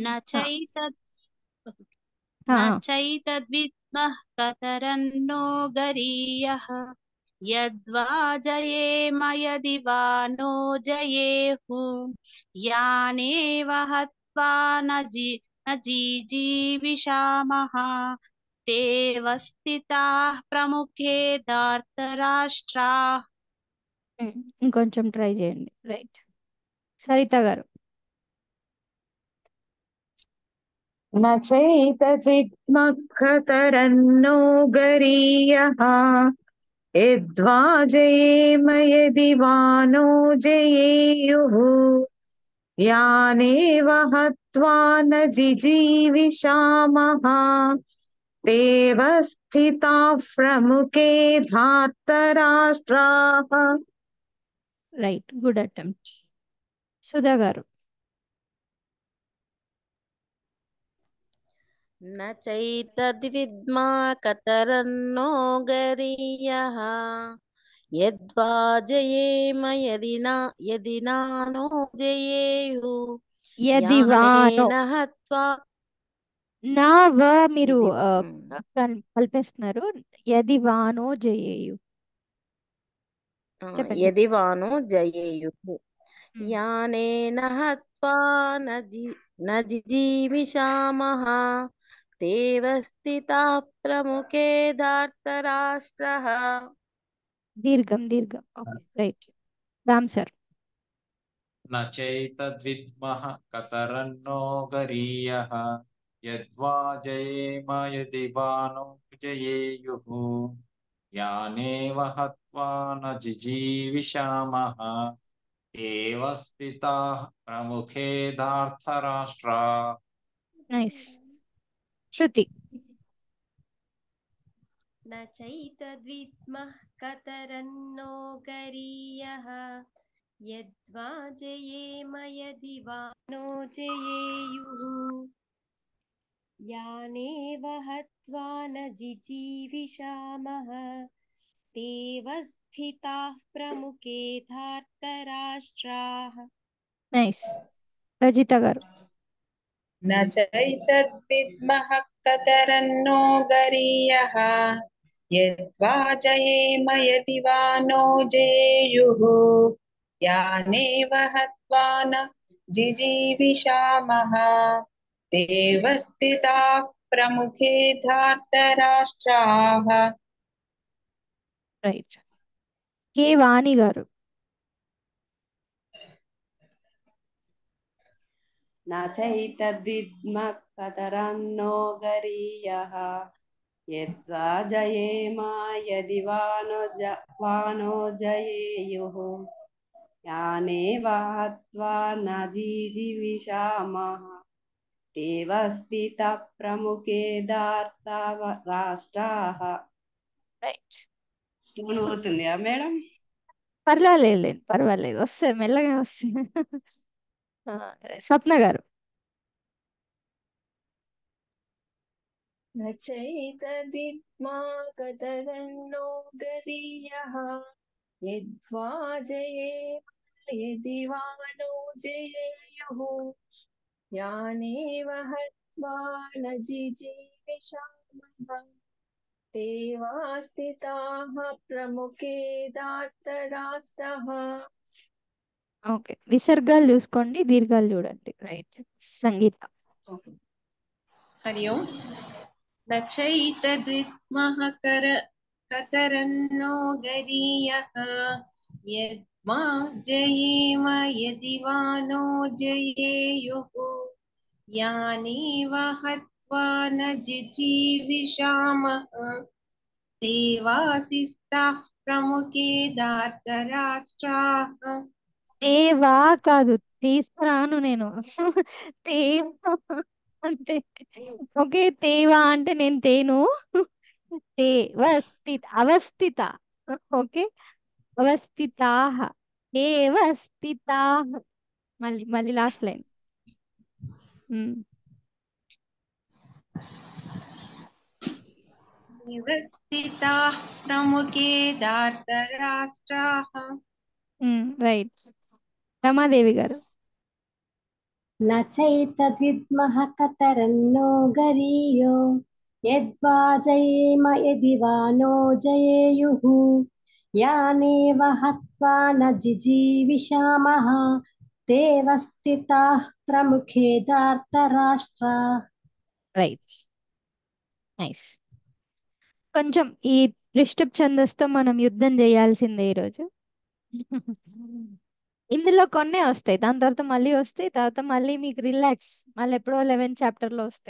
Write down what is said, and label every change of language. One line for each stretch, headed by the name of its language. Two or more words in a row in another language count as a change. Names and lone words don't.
Sanskrit: నచైతద్విద్మః కతరన్నో గరీయః యద్వా జయేమ యది వా నో జయేహు యానేవ హత్వా న జీజీవిషామః తేవ స్థితాః ప్రముఖే ధార్తరాష్ట్రాః.
Telugu: ఇంకొంచెం ట్రై చేయండి. రైట్. సరిత గారు.
Sanskrit: न चैतद्विद्मः कतरन्नो गरीयः यद्वा जयेम यदि वा नो जयेयुः यानेव हत्वा न जिजीविषामः तेव स्थिताः प्रमुखे धार्तराष्ट्राः.
Telugu: రైట్,
English: good attempt.
Telugu: సుధా గారు.
Sanskrit: न चैतद्विद्मा कतरन्नो गरीयः यद्वा जयेम यदि नानो जयेयुः యది వానో यानेन हत्वा
Telugu: నా వ మీరు
Sanskrit: यदि
Telugu: కలిపేస్తున్నారు.
Sanskrit: యది వానో జయేయు
Telugu: చెప్పండి.
Sanskrit: यदि वानो जयेयुः ఉమ్, यानेन हत्वा न जिजीविषामः तेव स्थिताः प्रमुखे धार्तराष्ट्रः
Telugu: దీర్ఘం.
English: okay right.
Telugu: రామ్ సార్.
Sanskrit: न चैतद्विद्मः कतरन्नो गरीयः यद्वा जयेम यदि वा नो जयेयुः यानेव हत्वा न जिजीविषामः एव स्थिताः प्रमुखे धार्तराष्ट्राः
Telugu: నైస్. శృతి.
Sanskrit: न चैतद्विद्मः कतरन्नो गरीयः यद्वा जयेम यदि वा नो जयेयुः यानेव हत्वा न जिजीविषामः तेव स्थिताः प्रमुखे धार्तराष्ट्राः.
Telugu: నైస్. రజిత గారు.
Sanskrit: न चैतद्विद्मः कतरन्नो गरीयः यद्वा जयेम यदि वा नो जयेयुः यानेव हत्वा न जिजीविषामः तेव स्थिताः प्रमुखे धार्तराष्ट्राः.
Telugu: రైట్. కే వాణి గారు.
Sanskrit: न चैतद्विद्मः कतरन्नो गरीयः यद्वा जयेम यदि वानो जयेयुः यानेव हत्वा न जिजीविषामः तेव स्थिताः प्रमुखे धार्तराष्ट्राः.
Telugu: రైట్. స్టోన్ పోతుందా మేడం? పర్వాలేదు వస్తాయి, మెల్లగా వస్తాయి. స్వప్న గారు.
Sanskrit: न चैतद्विद्मा कतरन्नो गरीयः यद्वा जयेम यदि वा नो जयेयुः यानेव हत्वा न जिजीविषामः तेवा स्थिताः प्रमुखे धार्तराष्ट्रः.
Telugu: ఓకే. విసర్గాలు చూసుకోండి, దీర్ఘాలు చూడండి. రైట్. సంగీత.
Sanskrit: हरि ओम्. न चैतद्विद्मः कतरन्नो गरीयः यद्वा जयेम यदि वा नो जयेयुः यानेव हत्वा न जिजीविषामः तेवा स्थिताः प्रमुखे धार्तराष्ट्राः.
Telugu: తేవా కాదు, తీసుకురాను నేను. తేవా అంటే ఓకే. తేవా అంటే నేను తేను. అవస్థిత. ఓకే. అవస్థితాః.
Sanskrit: ఏవ స్థితాః.
Telugu: మళ్ళీ
English: last line.
Sanskrit: स्थिताः प्रमुखे धार्तराष्ट्राः.
Telugu: రైట్. రమాదేవి గారు.
Sanskrit: न चैतद्विद्मः कतरन्नो गरीयो यद्वा जयेम यदि वा नो जयेयुः यानेव हत्वा न जिजीविषामः तेव स्थिताः प्रमुखे धार्तराष्ट्राः.
Telugu: రైట్. నైస్. కొంచెం ఈ రిషబ్ ఛందస్తో మనం యుద్ధం చేయాల్సిందే ఈరోజు. ఇందులో కొన్నే వస్తాయి, దాని తర్వాత మళ్ళీ వస్తాయి, తర్వాత మళ్ళీ మీకు రిలాక్స్, మళ్ళీ ఎప్పుడో 11th చాప్టర్లో వస్తాయి.